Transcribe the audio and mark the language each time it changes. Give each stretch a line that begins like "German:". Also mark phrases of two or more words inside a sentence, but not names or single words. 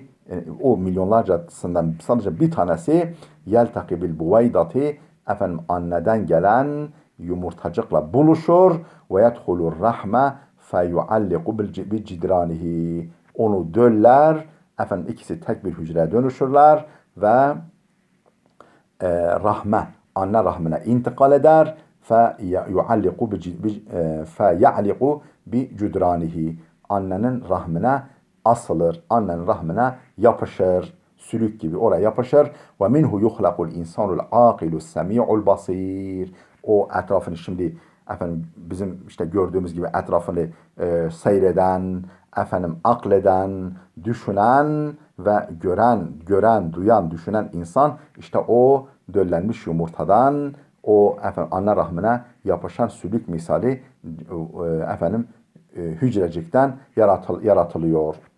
Turkish: o milyonlarcasından sadece bir tanesi
Arabic: يلتقي بالبويضة,
Turkish: efendim anneden gelen yumurtacıkla buluşur ve
Arabic: يدخل الرحم فيعلق بجدرانه,
Turkish: onu döller, efendim ikisi tek bir hücreye dönüşürler ve rahme, anne rahmine intikal eder.
Arabic: فَيَعْلِقُ بِجُدْرَانِهِ,
Turkish: annenin rahmine asılır, annenin rahmine yapışır, sülük gibi oraya yapışır.
Arabic: وَمِنْهُ يُخْلَقُ الْاِنْسَانُ الْعَاقِلُ السَّمِيعُ الْبَصِيرُ,
Turkish: o etrafını şimdi efendim bizim işte gördüğümüz gibi etrafını seyreden, efendim akleden, düşünen ve gören, duyan, düşünen insan, işte o döllenmiş yumurtadan, o efendim anne rahmine yapışan sülük misali efendim hücrecikten yaratılıyor.